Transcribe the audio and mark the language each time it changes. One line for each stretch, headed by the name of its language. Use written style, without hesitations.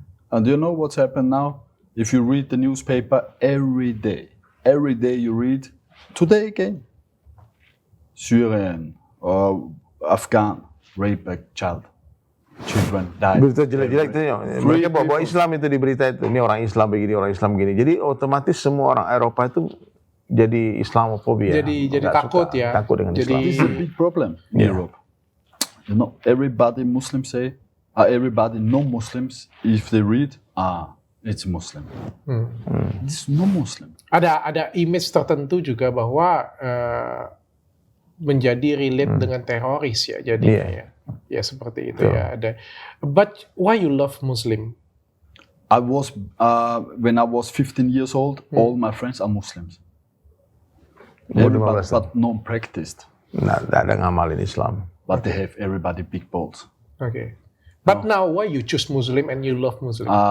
English: And do you know what's happened now? If you read the newspaper every day you read, today again, Syrian or Afghan rape a child, children die.
Indonesian: Berita jelek-jelek itu ya. Mereka bawa Islam itu di berita itu. Ini orang Islam begini, orang Islam begini. Jadi otomatis semua orang Eropa itu jadi Islamofobia. Jadi Nggak takut suka, ya. Takut dengan Jadi- Islam.
English: This is a big problem in Europe. You know, everybody Muslims say, everybody non-Muslims, if they read, it's Muslim. It's no Muslim.
Indonesian: Ada image tertentu juga bahwa menjadi relate dengan teroris ya jadinya ya. Ya seperti itu ya ada.
English: But why you love Muslim? I was, when I was 15 years old, all my friends are Muslims. Everybody, 15 but non-practiced.
Indonesian: Nah, tidak ada ngamalin Islam.
English: But they have everybody big balls. Okay. But now why you choose Muslim and you love Muslim?